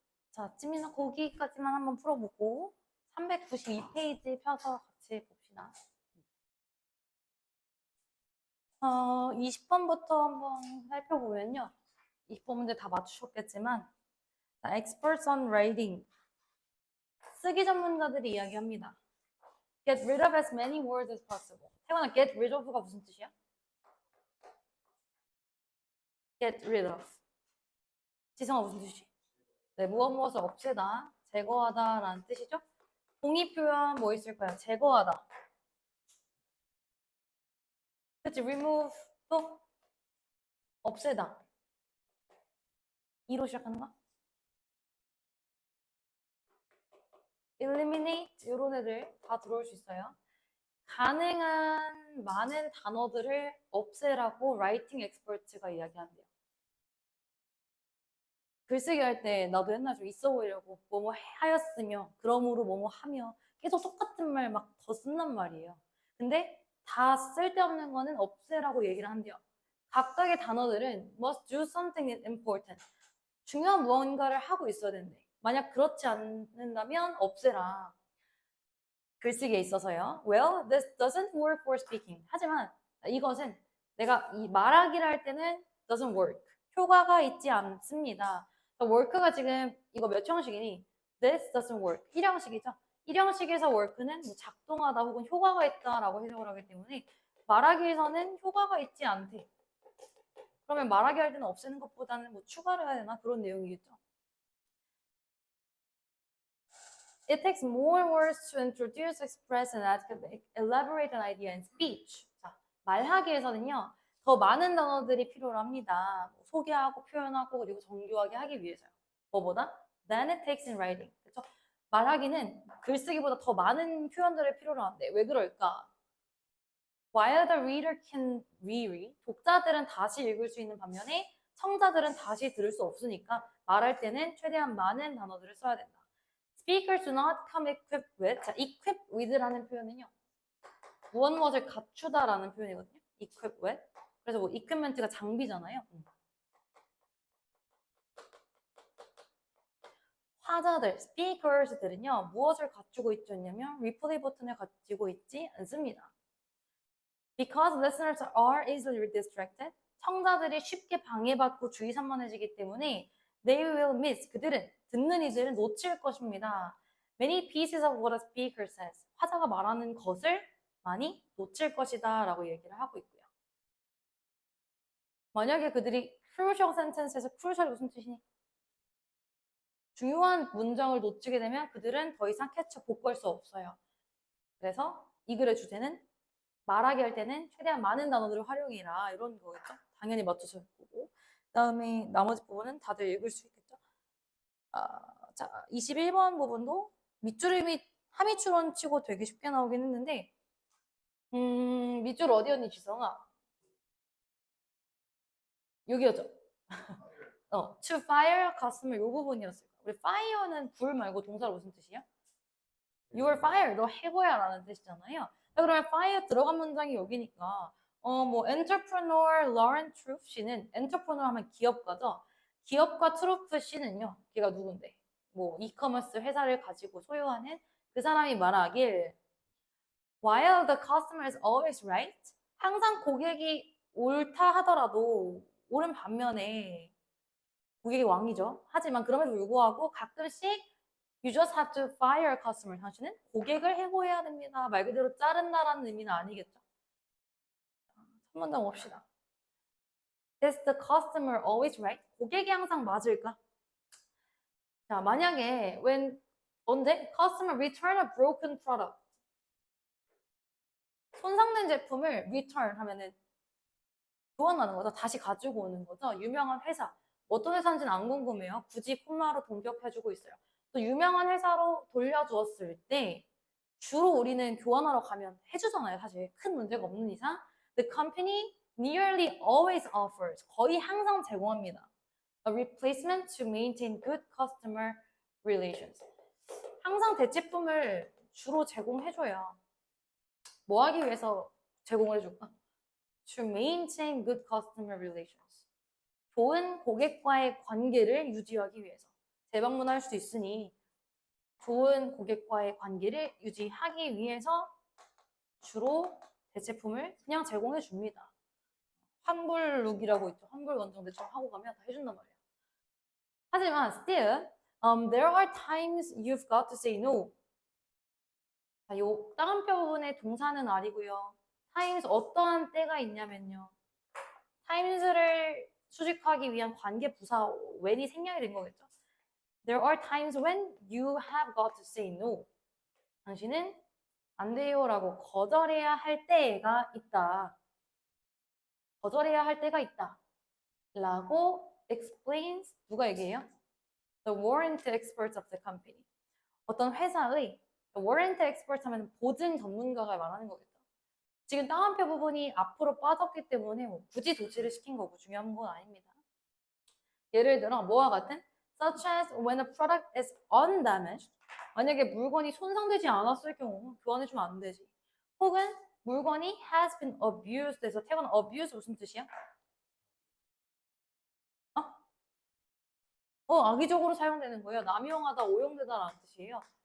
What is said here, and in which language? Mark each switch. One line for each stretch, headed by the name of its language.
Korean: 자, 찜이나 고기까지만 한번 풀어보고 392페이지 펴서 같이 봅시다. 20번부터 한번 살펴보면요. 20번 문제 다 맞추셨겠지만
English: experts on writing
Korean: 쓰기 전문가들이 이야기합니다.
English: Get rid of as many words as possible.
Korean: 태원아,
English: get rid of가
Korean: 무슨 뜻이야?
English: Get rid of.
Korean: 지성아 무슨 뜻이지? 네, 무엇을 없애다, 제거하다 라는 뜻이죠. 동의 표현 뭐 있을까요? 제거하다. 그치, remove 또 없애다. 이로 시작하는 거? eliminate 이런 애들 다 들어올 수 있어요. 가능한 많은 단어들을 없애라고 라이팅 엑스퍼트가 이야기한대요. 글쓰기 할 때 나도 옛날 좀 있어 보이려고 뭐뭐 하였으며 그러므로 뭐뭐 하며 계속 똑같은 말 막 더 쓴단 말이에요. 근데 다 쓸데없는 거는 없애라고 얘기를 한대요. 각각의 단어들은
English: must do something important.
Korean: 중요한 무언가를 하고 있어야 된대. 만약 그렇지 않는다면 없애라. 글쓰기에 있어서요.
English: Well, this doesn't work for speaking.
Korean: 하지만 이것은 내가 이 말하기를 할 때는
English: doesn't work.
Korean: 효과가 있지 않습니다. work가 지금 이거 몇 형식이니?
English: This doesn't work.
Korean: 1형식이죠. 1형식에서 work는 뭐 작동하다 혹은 효과가 있다라고 해석을 하기 때문에 말하기에서는 효과가 있지 않대. 그러면 말하기 할 때는 없애는 것보다는 뭐 추가를 해야 되나? 그런 내용이겠죠.
English: It takes more words to introduce, express, and elaborate an idea in speech.
Korean: 자, 말하기에서는요, 더 많은 단어들이 필요합니다. 소개하고 표현하고 그리고 정교하게 하기 위해서요. 뭐보다?
English: Than it takes in writing.
Korean: 그렇죠? 말하기는 글쓰기보다 더 많은 표현들을 필요로 하는데 왜 그럴까?
English: While the reader can reread,
Korean: 독자들은 다시 읽을 수 있는 반면에 청자들은 다시 들을 수 없으니까 말할 때는 최대한 많은 단어들을 써야 된다.
English: Speakers do not come equipped with.
Korean: 자, equip with라는 표현은요. 무엇을 갖추다라는 표현이거든요.
English: equip with.
Korean: 그래서 뭐 equipment가 장비잖아요. 화자들, speakers들은요. 무엇을 갖추고 있냐면 replay 버튼을 가지고 있지 않습니다.
English: Because listeners are easily distracted.
Korean: 청자들이 쉽게 방해받고 주의 산만해지기 때문에
English: they will miss.
Korean: 그들은 듣는 이들은 놓칠 것입니다.
English: Many pieces of what a speaker says.
Korean: 화자가 말하는 것을 많이 놓칠 것이다 라고 얘기를 하고 있고요. 만약에 그들이 crucial sentence에서 crucial이 무슨 뜻이니? 중요한 문장을 놓치게 되면 그들은 더 이상 캐쳐 복구할 수 없어요. 그래서 이 글의 주제는 말하기 할 때는 최대한 많은 단어들을 활용해라 이런 거겠죠. 당연히 맞춰서 보고 그다음에 나머지 부분은 다들 읽을 수 있겠죠. 자, 21번 부분도 밑줄이 및 하미추론 치고 되게 쉽게 나오긴 했는데 밑줄 어디였니 지성아? 여기였죠.
English: to fire customer
Korean: 이 부분이었어요. 우리 fire는 불 말고 동사로 무슨 뜻이야?
English: You are fired.
Korean: 너 해고야 라는 뜻이잖아요. 그러면 fire 들어간 문장이 여기니까 뭐 entrepreneur Lauren Truth 씨는 entrepreneur 하면 기업가죠. 기업가 트루프 씨는요. 걔가 누군데? 뭐 이커머스 회사를 가지고 소유하는 그 사람이 말하길
English: While the customer is always right.
Korean: 항상 고객이 옳다 하더라도 옳은 반면에 고객이 왕이죠. 하지만 그럼에도 불구하고 가끔씩
English: You just have to fire a customer.
Korean: 당신은 고객을 해고해야 됩니다. 말 그대로 자른다라는 의미는 아니겠죠. 한 번 더 봅시다.
English: Is the customer always right?
Korean: 고객이 항상 맞을까? 자, 만약에 언제?
English: Customer return a broken product.
Korean: 손상된 제품을 return 하면은 교환하는 거죠. 다시 가지고 오는 거죠. 유명한 회사. 어떤 회사인지는 안 궁금해요. 굳이 콤마로 동격해주고 있어요. 또 유명한 회사로 돌려주었을 때 주로 우리는 교환하러 가면 해주잖아요. 사실 큰 문제가 없는 이상.
English: The company nearly always offers,
Korean: 거의 항상 제공합니다.
English: A replacement to maintain good customer relations.
Korean: 항상 대체품을 주로 제공해줘야 뭐 하기 위해서 제공을 해줄까?
English: To maintain good customer relations.
Korean: 좋은 고객과의 관계를 유지하기 위해서. 재방문할 수 있으니 좋은 고객과의 관계를 유지하기 위해서 주로 대체품을 그냥 제공해 줍니다. 환불룩이라고 있죠. 환불 원정대처럼 하고 가면 다 해준단 말이야. 하지만
English: still, there are times you've got to say no.
Korean: 자, 요 따옴표 부분의 동사는 아니고요. times 어떠한 때가 있냐면요. times를 수식하기 위한 관계 부사 when이 생략이 된 거겠죠.
English: There are times when you have got to say no.
Korean: 당신은 안 돼요라고 거절해야 할 때가 있다. 거절해야 할 때가 있다. 라고 explains 누가 얘기해요?
English: The warranty experts of the company.
Korean: 어떤 회사의 warranty expert 하면 보증 전문가가 말하는 거겠죠. 지금 따옴표 부분이 앞으로 빠졌기 때문에 뭐 굳이 도치를 시킨 거고 중요한 건 아닙니다. 예를 들어 뭐와 같은
English: such as when a product is undamaged.
Korean: 만약에 물건이 손상되지 않았을 경우 교환해주면 안 되지. 혹은 물건이
English: has been abused
Korean: 해서 태어난 abuse 무슨 뜻이야? 악의적으로 사용되는 거예요. 남용하다, 오용되다라는 뜻이에요.